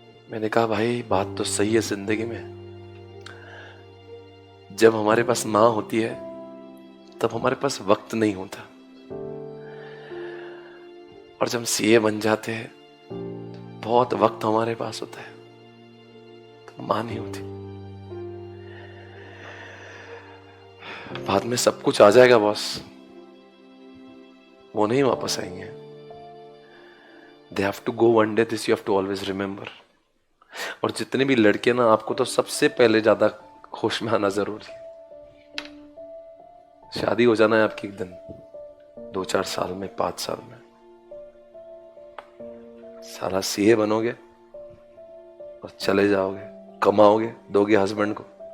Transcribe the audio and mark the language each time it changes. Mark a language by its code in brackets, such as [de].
[hi] मैंने कहा भाई बात तो सही है जिंदगी में, जब हमारे पास माँ होती है तब हमारे पास वक्त नहीं होता, और जब सीए बन जाते हैं बहुत वक्त हमारे पास होता है, तो माँ नहीं होती। बाद में सब कुछ आ जाएगा बॉस, वो नहीं वापस आएंगे। [en] They have to go one day, this you have to always remember। [hi] और जितने भी लड़के ना, आपको तो सबसे पहले ज्यादा होश में आना जरूरी है। शादी हो जाना है आपकी एक दिन, 2-4 साल में, 5 साल में, सारा सीए बनोगे और चले जाओगे, कमाओगे, दोगे हस्बैंड को।